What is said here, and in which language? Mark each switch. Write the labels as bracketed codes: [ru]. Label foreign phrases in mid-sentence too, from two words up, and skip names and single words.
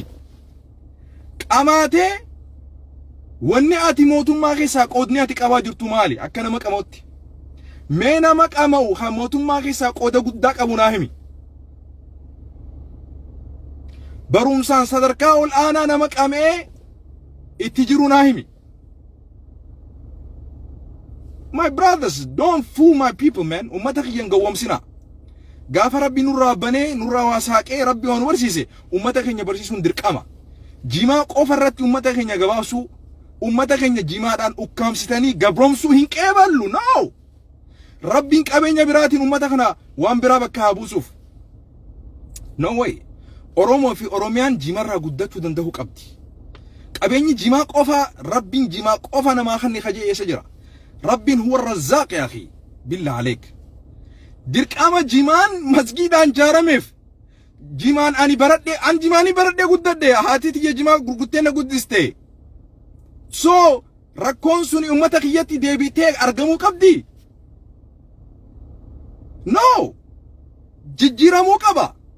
[om] qamaatee wanni ati mootummaa keessaa qoodni ati qabaa jirtu maali? akka nama qamootti. mee nama qama'u ha mootummaa keessaa qooda guddaa qabu naa himi. barumsaan sadarkaa ol aanaa nama qamee itti jiru naa himi. [en] My brothers, don't fool my people, man. [om] Ummata kiyyan gawwamsina. Gaafa rabbi nurraa banee nurraa waasaaqee rabbi waan barsiise ummata keenya barsiisuun dirqama. Jimaa qofa irratti ummata keenya gabaabsuu, ummata keenya jimaadhaan ukkaamsitanii gabroomsuu hin qeeballu. [en] No! [om] Rabbiin qabeenya biraatiin ummata kana waan biraa bakka haa buusuuf. [en] No way. [om] Oromoo fi Oromiyaan jimarraa guddachuu danda'uu qabdi. Qabeenyi jimaa qofa rabbiin jimaa qofa namaa kan kajeessa jira. [ar] ربين هو الرزاق يا أخي بالله عليك. [om] dirqama jimaan masgiidaan jaarameef jimaan ani baradhe an jimaani baradhe guddadhe haati tiyya jimaa gurguttee na guddiste. So rakkoon sun ummata kiyyatti deebitee argamuu qabdi. No, jijjiiramuu qaba.